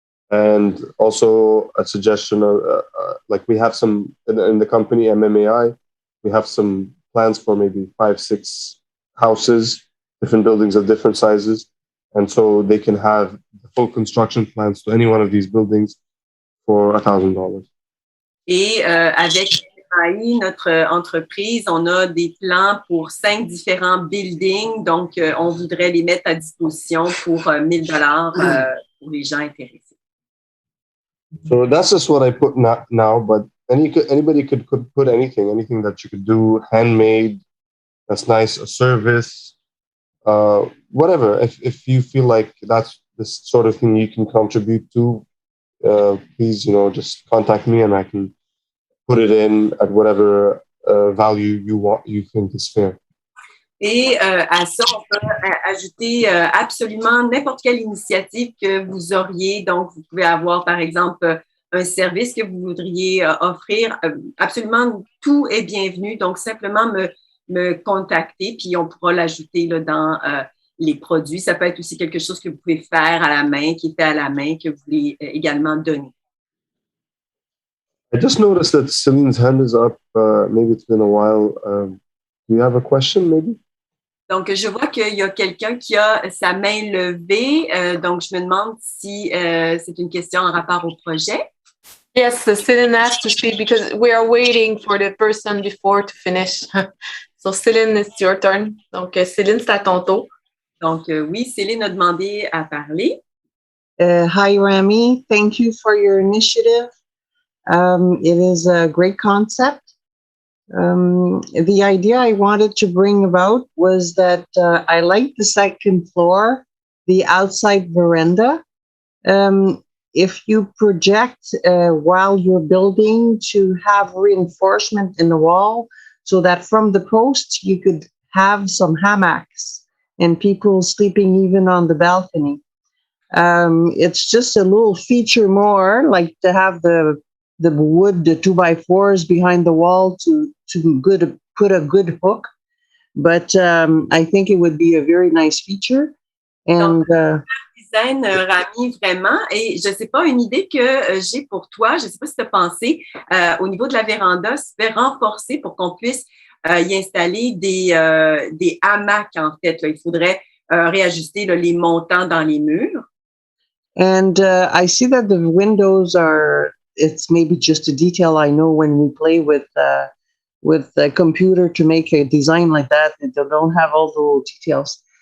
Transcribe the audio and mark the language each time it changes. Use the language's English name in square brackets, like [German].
[English] And also a suggestion of, like we have some, in the company MMAI, we have some plans for maybe 5-6 houses, different buildings of different sizes. And so they can have the full construction plans to any one of these buildings for $1,000. [French] Et avec MMAI, notre entreprise, on a des plans pour 5 différents buildings. Donc, on voudrait les mettre à disposition pour $1,000 pour les gens intéressés. [English] So that's just what I put now, but anybody could put anything that you could do, handmade, that's nice, a service, whatever. If you feel like that's the sort of thing you can contribute to, please, just contact me and I can put it in at whatever value you think is fair. [French] Et à ça, on peut ajouter absolument n'importe quelle initiative que vous auriez. Donc, vous pouvez avoir, par exemple, un service que vous voudriez offrir. Absolument tout est bienvenu. Donc, simplement me contacter, puis on pourra l'ajouter là, dans les produits. Ça peut être aussi quelque chose que vous pouvez faire à la main, qui est fait à la main, que vous voulez également donner. [English] I just noticed that Celine's hand is up. Maybe it's been a while. Do you have a question, maybe? [French] Donc, je vois qu'il y a quelqu'un qui a sa main levée. Donc, je me demande si c'est une question en rapport au projet. [English] Yes, Celine asked to speak because we are waiting for the person before to finish. So, Céline, it's your turn. [French] Donc, Céline, c'est à ton tour. Donc, oui, Céline a demandé à parler. [English] Hi, Rami. Thank you for your initiative. It is a great concept. The idea I wanted to bring about was that I like the second floor, the outside veranda. If you project while you're building to have reinforcement in the wall so that from the post you could have some hammocks and people sleeping even on the balcony. It's just a little feature more, like to have the wood, the 2x4s behind the wall to put a good hook. But I think it would be a very nice feature. And [French] Design, Rami, vraiment. Et je ne sais pas, une idée que j'ai pour toi, je ne sais pas si tu as pensé, au niveau de la véranda, se fait renforcer pour qu'on puisse y installer des hamacs, en fait. Là. Il faudrait réajuster là, les montants dans les murs. [English] And I see that the windows are, it's maybe just a detail I know when we play with a computer to make a design like that, they don't have all the details.